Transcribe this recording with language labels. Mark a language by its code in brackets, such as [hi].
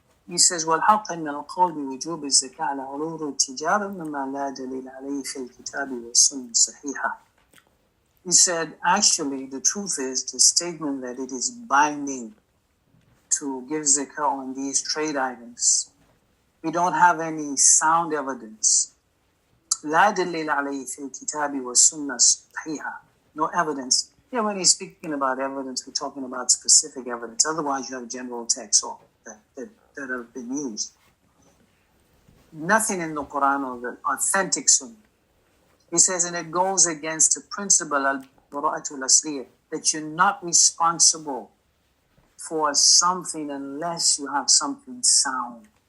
[en] He says, [ar] وَالْحَقَّ إِنَّ الْقَوْلِ بِوُجُوبِ الزَّكَاةِ عَلَى عُرُوضِ التِّجَارَةِ مِمَّا لَا دَلِيلَ عَلَيْهِ فِي الْكِتَابِ وَالسُّنَّةِ الصَّحِيحَةِ. [en] He said, actually, the truth is the statement that it is binding to give zakah on these trade items. We don't have any sound evidence. [ar] لا دليل عليه في الكتاب والسنة الصحيحة. [en] No evidence. Yeah, when he's speaking about evidence, we're talking about specific evidence. Otherwise, you have general texts that have been used. Nothing in the Quran or the authentic Sunnah. He says, and it goes against the principle al-bara'atul asliyah, that you're not responsible for something unless you have something sound.